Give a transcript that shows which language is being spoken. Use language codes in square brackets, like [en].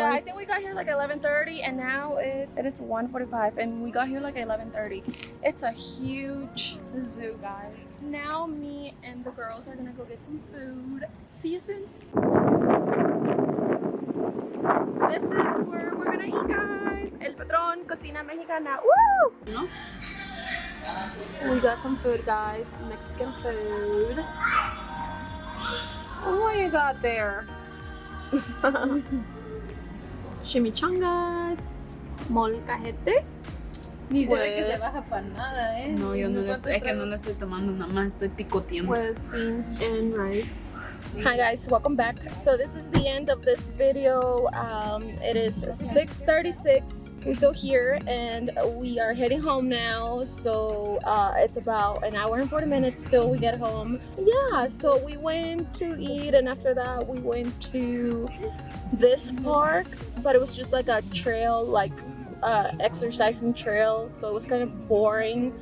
[en] Yeah, I think we got here like 11:30, and now it is 1:45, and we got here like 11:30. It's a huge zoo, guys. Now me and the girls are gonna go get some food. See you soon. This is where we're gonna eat, guys. [es] El Patrón, Cocina Mexicana. [en] Woo! No? We got some food, guys. Mexican food. What you got there? Chimichangas, molcajete. [es] Ni se ve que se baja para nada, ¿eh? No, yo no lo estoy, es que no lo estoy tomando, nada más estoy picoteando. [en] With beans and rice. Hi guys, welcome back. So this is the end of this video. It is 6:36. We're still here and we are heading home now. So it's about an hour and 40 minutes till we get home. Yeah, so we went to eat, and after that we went to this park, but it was just like a trail, like exercising trail, so it was kind of boring.